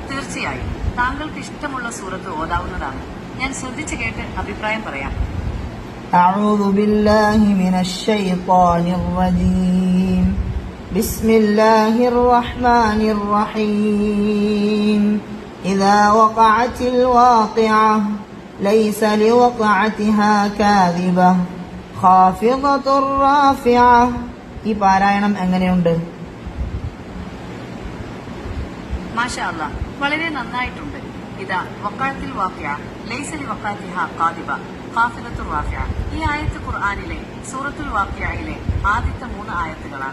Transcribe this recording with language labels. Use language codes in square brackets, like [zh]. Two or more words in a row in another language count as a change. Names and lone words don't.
[ml] തീർച്ചയായും താങ്കൾക്ക് ഇഷ്ടമുള്ള സൂറത്ത് ഓതാവുന്നതാണ്. ഞാൻ ശ്രദ്ധിച്ചു കേട്ട് അഭിപ്രായം പറയാം. [ar] أعوذ بالله من الشيطان الرجيم بسم الله الرحمن الرحيم إذا وقعت الواقعة ليس لوقعتها كاذبة خافضة رافعة. [ml] ഈ പാരായണം എങ്ങനെയുണ്ട്? [ar] ما شاء الله, [ml] വളരെ നന്നായിട്ടുണ്ട്. [ar] إذا وقعت الواقعة ليس لوقعتها كاذبة خافضة رافعة. [ml] ഈ ആയത്ത് ഖുർആനിലെ സൂറത്തുൽ വാഖിഅയിലെ ആദ്യത്തെ 3 ആയത്തുകളാണ്.